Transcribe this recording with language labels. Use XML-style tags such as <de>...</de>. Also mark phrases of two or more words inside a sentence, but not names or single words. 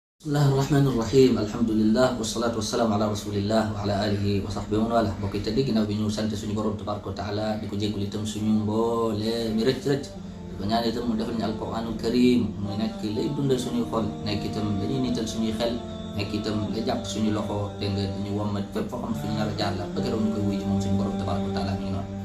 <ar>بسم الله الرحمن الرحيم. الحمد لله والصلاة والسلام على رسول الله وعلى آله وصحبه و والى.</ar> <wo>Mbokk yi tëdd ginnaaw bi ñu sant suñu borom</wo> <ar>تبارك وتعالى</ar> <wo>di ko jéggul itam suñu mboole mi rëcc ko ñaan itam mu defal ñu</wo> <ar>القرآن الكريم</ar> <wo>mu nekk lay dundal suñuy xol, nekk itam dañuy niital suñuy xel, nekk itam la jàpp suñu loxo te nga dañu wommat fépp foo xam fi ñu nar a jaar la ba keroog ñu koy wuy ci moom suñu borom</wo> <ar>تبارك وتعالى</ar> <wo>mi ngi noonu.</wo>